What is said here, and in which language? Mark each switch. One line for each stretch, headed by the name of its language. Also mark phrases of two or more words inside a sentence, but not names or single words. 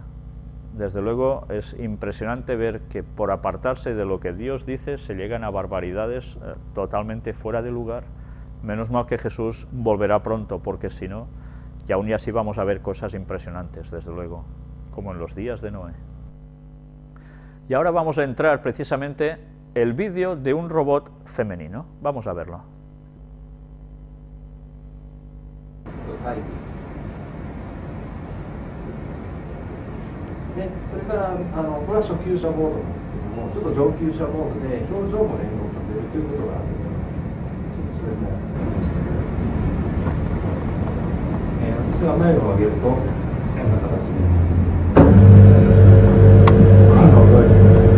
Spanish: Desde luego es impresionante ver que por apartarse de lo que Dios dice se llegan a barbaridades totalmente fuera de lugar. Menos mal que Jesús volverá pronto, porque si no, y aún y así vamos a ver cosas impresionantes, desde luego, como en los días de Noé. Y ahora vamos a entrar precisamente el vídeo de un robot femenino. Vamos a verlo.
Japanese: でそれからこれは初級者モードなんですけども、ちょっと上級者モードで表情も連動させるということができます。ちょっとそれも試してみます。私が眉を上げるとこんな形で動いています。